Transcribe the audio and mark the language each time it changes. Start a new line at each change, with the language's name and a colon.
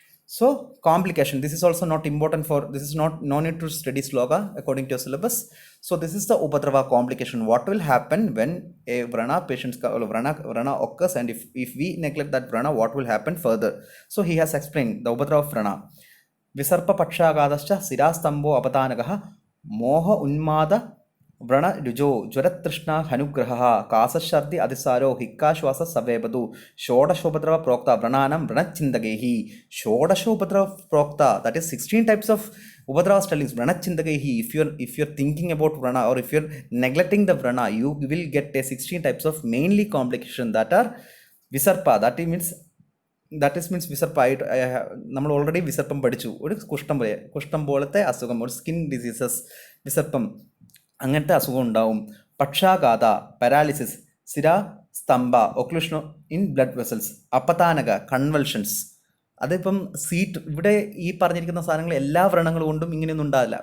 English: So complication, this is also not important this is no need to study Sloka according to your syllabus. So this is the Upadrava complication. What will happen when a Vrana Vrana occurs, and if we neglect that Vrana, what will happen further? So he has explained the Upadrava of Vrana.
Sanskrit: വിസർപ്പപക്ഷാഘാതശ്ച ശിരാസ്തംഭോ അപതാനകഃ മോഹ ഉന്മാദ വ്രണരുജോ ജ്വരതൃഷ്ണ ഹനുഗ്രഹ കാസശർദി അതിസാരോ ഹിക്കാശ്വാസ സവേപതു ഷോഡശോപദ്രവ പ്രോക്ത വ്രണാനം വ്രണചിന്തകൈഹി. ഷോഡശോപദ്രവ പ്രോക്ത,
English: That is 16 types of ഉപദ്രവ stellings.
Sanskrit: വ്രണചിന്തകൈഹി,
English: if you're thinking about vrana or if you're neglecting the vrana, you will get a 16 types of mainly complication that are visarpa. That means വിസർപ്പ.
Malayalam: നമ്മൾ already വിസർപ്പം പഠിച്ചു. ഒരു കുഷ്ഠം പോലത്തെ അസുഖം, ഒരു skin diseases, വിസർപ്പം, അങ്ങനത്തെ അസുഖം ഉണ്ടാവും. പക്ഷാഘാത, paralysis, സിര സ്തംഭ,
English: occlusion in blood vessels,
Malayalam: അപതാനക, convulsions. അതിപ്പം സീറ്റ്, ഇവിടെ ഈ പറഞ്ഞിരിക്കുന്ന സാധനങ്ങൾ എല്ലാ വ്രണങ്ങൾ കൊണ്ടും ഇങ്ങനെയൊന്നും ഉണ്ടാവില്ല.